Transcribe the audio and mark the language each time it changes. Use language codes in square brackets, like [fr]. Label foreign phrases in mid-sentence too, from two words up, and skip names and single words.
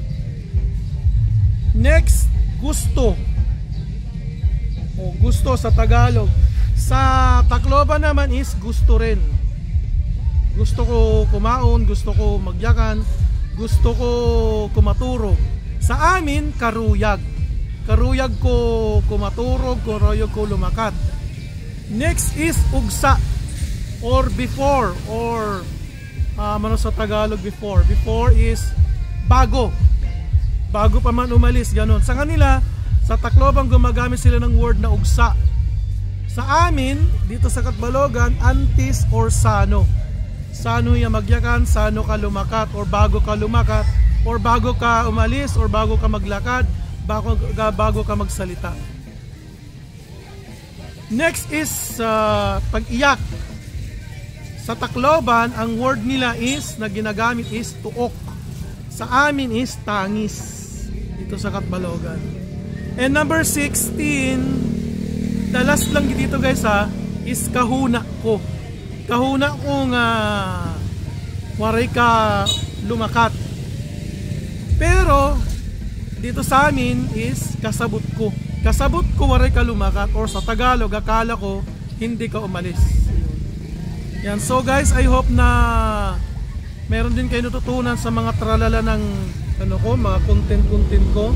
[tl] Next, gusto. O gusto sa Tagalog. Sa Tacloban naman is gusto rin. [war] Gusto ko kumaon, gusto ko magyakan, gusto ko kumaturog. [tl] Sa amin, [war] karuyag. Karuyag ko kumaturog, karuyag ko lumakat. [en] Next is ugsa or before, or [tl] ano sa [en] Tagalog before. Before is bago. [tl] Bago pa man umalis, ganun. Sa kanila, sa Tacloban gumagamit sila ng word na ugsa. Sa amin, dito sa Catbalogan, antis or sano. [war] Sano yung magyakan, sano ka lumakat, [tl] or bago ka lumakat, or bago ka umalis, or bago ka maglakad, bago ka magsalita. [en] Next is pag-iyak. [tl] Sa Tacloban, ang word nila is na ginagamit is tuok. Sa amin is tangis. Dito sa Catbalogan. [en] And number 16, the last [tl] lang dito [en] guys is [war] kahuna ko. Kahuna ko nga waray ka lumakat. [tl] Pero dito sa amin is kasabot ko. [war] Kasabot ko waray ka lumakat, or [tl] sa Tagalog akala ko hindi ka umalis. Yan. [en] So guys, I hope [tl] na meron din kayo natutunan sa mga tralala ng mga content ko.